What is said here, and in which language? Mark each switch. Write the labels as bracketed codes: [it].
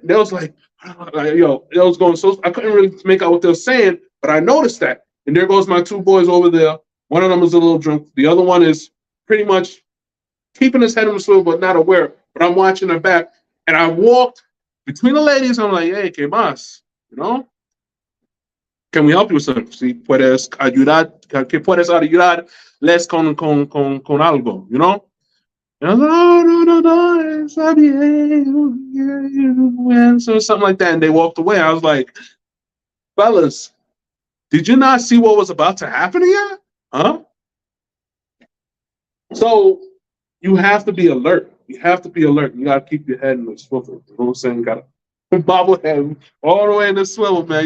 [en] They was like yo, it was going so I couldn't really make out what they were saying, but I noticed that. And there goes my two boys over there. One of them is a little drunk. The other one is pretty much keeping his head on the swivel, but not aware. But I'm watching her back. And I walked between the ladies. I'm like, hey, [es] ¿qué más? [en] Can we help you with something? [es] Si puedes ayudar, que puedes ayudarles con algo, [en] And I was like, oh, [es] no, está bien. [en] So something like that. And they walked away. I was like, fellas, did you not see what was about to happen here? Huh? So you have to be alert. You have to be alert. You got to keep your head in the swivel. You know what I'm saying? You got to bobble head all the way in the swivel, man.